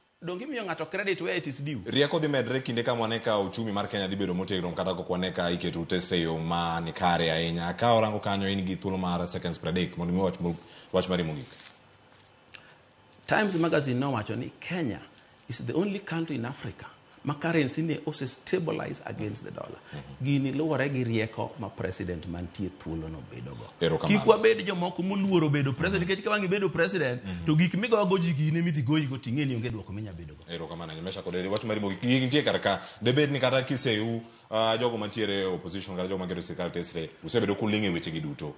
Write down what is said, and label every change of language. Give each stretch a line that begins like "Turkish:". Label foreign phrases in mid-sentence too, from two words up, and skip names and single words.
Luo (Kenya and Tanzania): dongi miyo ng'ato
English: credit where it is due.
Luo (Kenya and Tanzania): Rieko dhi medre kinde ka mwane ka uchumi mar Kenya dhi bedo motegno kata ko kwane ka iketo test e yo ma ni kare ahinya. Ka orango kanyo in gi thuolo mar
English: seconds per day
Luo (Kenya and Tanzania): mondo mi wach mari mogik. Times Magazine nowacho ni
English: Kenya is the only country in Africa
Luo (Kenya and Tanzania): ma currency ne ose
English: stabilize against the dollar.
Luo (Kenya and Tanzania): Gini luwore gi rieko ma president mantie thuolo no bedo go. Kik wabed jomoko moluoro bedo president nikech ka wangi bedo president to gik migogo ji gine midhi goyi go ting'eni onge dwoko minya bedo go. Erokamano Meshak Odede wach mari mogik nitie kar ka debed ni kata kiseu jogo mantiere opposition kata jogo mantiere sirkal tesre usebedo kuling'e weche gi duto.